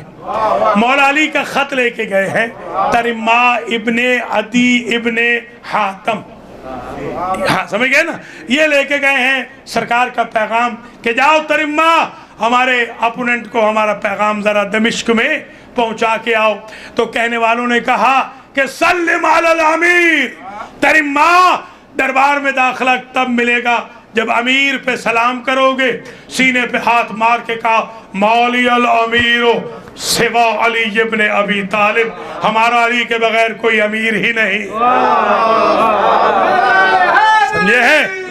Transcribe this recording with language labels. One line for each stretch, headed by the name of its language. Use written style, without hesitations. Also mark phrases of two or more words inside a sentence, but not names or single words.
Urdu: مولا علی کا خط لے کے گئے ہیں, ترم ماہ ابن عدی ابن حاتم, ہاں سمجھ گئے نا, یہ لے کے گئے ہیں سرکار کا پیغام کہ جاؤ ترم ماہ ہمارے اپوننٹ کو ہمارا پیغام ذرا دمشق میں پہنچا کے آؤ. تو کہنے والوں نے کہا کہ
Arabic: سلم علی الامیر.
Urdu: ترم ماہ دربار میں داخلہ تب ملے گا جب امیر پہ سلام کرو گے, سینے پہ ہاتھ مار کے کہا
Arabic: مولی الامیر سوا علی ابن ابی طالب,
Urdu: ہمارا علی کے بغیر کوئی امیر ہی نہیں. سمجھے ہیں؟